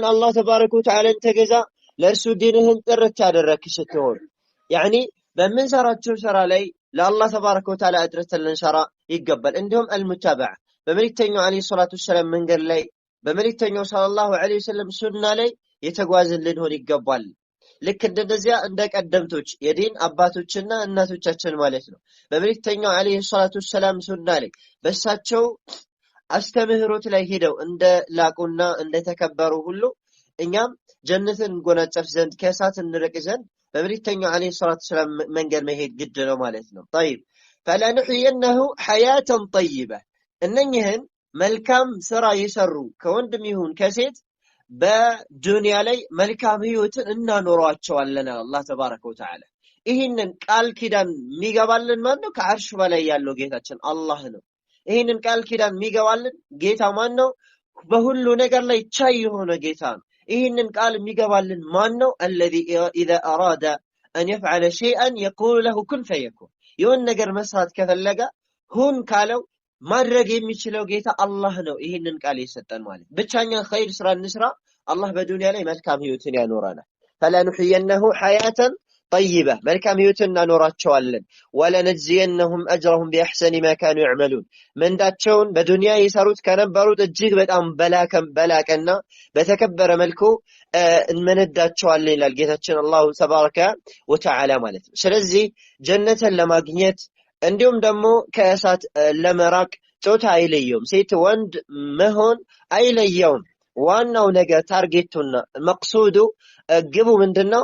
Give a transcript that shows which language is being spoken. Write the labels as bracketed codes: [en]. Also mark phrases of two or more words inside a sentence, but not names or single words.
[am] አላህ ተባረከ ወተዓላን ተገዛ ለእርሱ ዲንህን ጥርት ያደረክ ስትሆን ያኒ በምንሰራቸው ስራ ላይ ለአላህ [ar] تبارك وتعالى [am] አድርተን ልንሰራ ይገባል። እንዲሁም አልሙታበዓ በመልእክተኛው [ar] عليه الصلاة والسلام [am] መንገድ ላይ በመልእክተኛው [ar] صلى الله عليه وسلم [am] ሱና ላይ የተጓዝን ልንሆን ይገባል። ልክ እንደዚያ እንደ ቀደምቶች የዲን አባቶችና እናቶቻችን ማለት ነው በመልእክተኛው [ar] عليه الصلاة والسلام [am] ሱና ላይ በእሳቸው አስተምህሮት ላይ ሄደው እንደ ላቁና እንደ ተከበሩ ሁሉ እኛም ጀነትን እንጎናጸፍ ዘንድ ከእሳት እንርቅ ዘንድ በመልእክተኛው [ar] عليه الصلاة والسلام [am] መንገድ መሄድ ግድ ነው ማለት ነው። [ar] طيب فلنحيينه حياة طيبة [am] እነኚህን መልካም ስራ የሰሩ ከወንድም ይሁን ከሴት በዱንያ ላይ መልካም ህይወትን እናኖራቸዋለን [ar] الله تبارك وتعالى። [am] ይህንን ቃል ኪዳን የሚገባልን ማን ነው? ከአርሽ በላይ ያለው ጌታችን አላህ ነው። ይህንን ቃል ኪዳን የሚገባልን ጌታ ማን ነው? በሁሉ ነገር ላይ ቻይ የሆነ ጌታ ነው። ይህንን ቃል የሚገባልን ማን ነው? [ar] الذي اذا اراد ان يفعل شيئا يقول له كن فيكون [am] የሆነ ነገር መስራት ከፈለገ ሁን ካለው ማድረግ የሚችለው ጌታ አላህ ነው። ይሄንን ቃል የሰጠን ማለት ብቻኛ ኸይር ስራ እንስራ አላህ በዱንያ ላይ መልካም ህይወትን ያኖራናል። [ar] فلنحيينه حياة طيبة [am] መልካም ህይወትን እናኖራቸዋለን። [ar] ولنجزينهم اجرهم باحسن ما كانوا يعملون [am] መንዳቸውን በዱንያ የሰሩት ከነበሩት እጅግ በጣም በላቀና በተከበረ መልኩ እንመነዳቸዋለን ይላል ጌታችን [ar] الله تبارك وتعالى [am] ማለት ነው። ስለዚህ ጀነትን ለማግኘት እንዲሁም ደግሞ ከእሳት ለመራቅ ጾታ አይለየውም፣ ሴት ወንድ መሆን አይለየውም። ዋናው ነገር ታርጌቱና መቅሱዱ ግቡ ምንድነው?